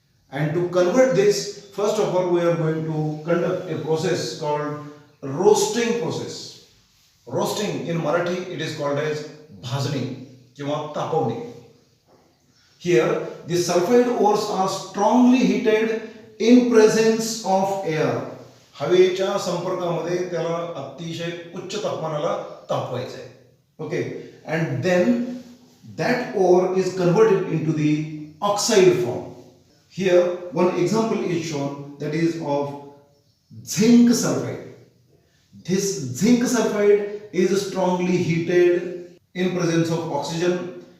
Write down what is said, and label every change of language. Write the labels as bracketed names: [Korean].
[English] And to convert this, first of all, we are going to conduct a process called roasting process. Roasting in Marathi it is called as bhajni [Marathi] किंवा तापवणे. [English] Here the sulfide ores are strongly heated in presence of air. [Marathi] हवेच्या संपर्कामध्ये त्याला अतिशय उच्च तापमानाला तापवायचं आहे. [English] Okay, and then that ore is converted into the oxide form. Here one example is shown, that is of zinc sulfide. This zinc sulfide is strongly heated in presence of oxygen.